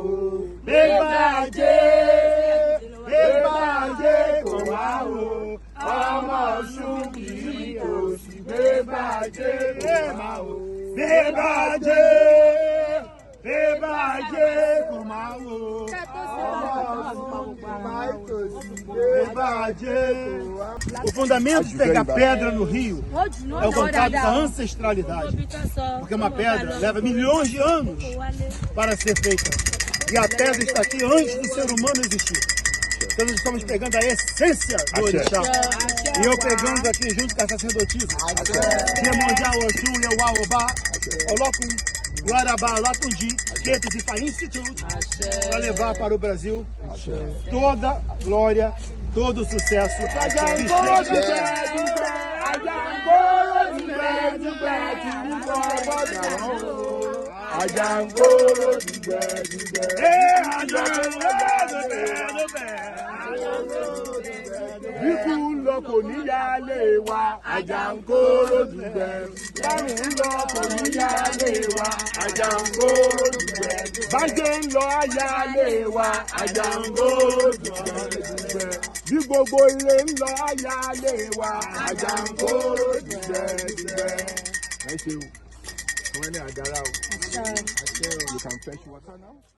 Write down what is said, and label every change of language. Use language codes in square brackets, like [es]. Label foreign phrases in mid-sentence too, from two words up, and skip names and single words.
[yo] Gbégbájé kò wá o ọmọ ọ̀sùn kì í tòsí gbégbájé kò wá o. Gbégbájé kò má wo o [pt] fundamento de pegar pedra no rio é o contato com a ancestralidade, porque uma pedra leva milhões de anos para ser feita e a pedra está aqui antes do ser humano existir. Então nós estamos pegando a essência do orixá e eu pegando aqui junto com a sacerdotisa Iemanjá, Oxum, Yeuá, Obá, coloco Guarabá, Lapundi, Quetos e Fá Institute para levar para o Brasil toda glória, todo sucesso. [yo] Bíkú lọ kò ní yálé wa, Àjàngóró dùgbẹ́. Bárùn lọ kò ní yálé wa, Àjàngóró dùgbẹ́. Bájẹ́ ń lọ ayálé wa, Àjàngóró dùgbẹ́. Bí gbogbo ilé ń lọ ayálé wa, Àjàngóró dùgbẹ́. Ẹ ṣeun, àwọn ẹni àdára o. [en] You can fetch water now.